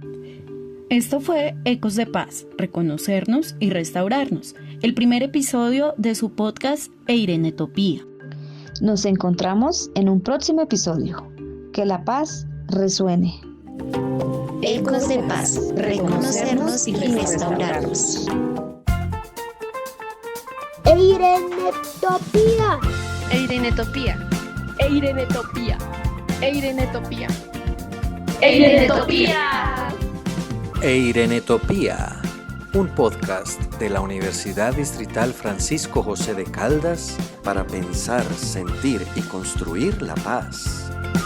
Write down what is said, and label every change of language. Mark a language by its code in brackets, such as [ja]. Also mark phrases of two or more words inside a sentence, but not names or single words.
[es] Esto fue Ecos de Paz, reconocernos y restaurarnos, el primer episodio de su podcast Eirenetopía. Nos encontramos en un próximo episodio. Que la paz resuene. Ecos de Paz, reconocernos y restaurarnos. Eirenetopía. Eirenetopía. Eirenetopía. Eirenetopía. Eirenetopía. Eirenetopía, un podcast de la Universidad Distrital Francisco José de Caldas para pensar, sentir y construir la paz.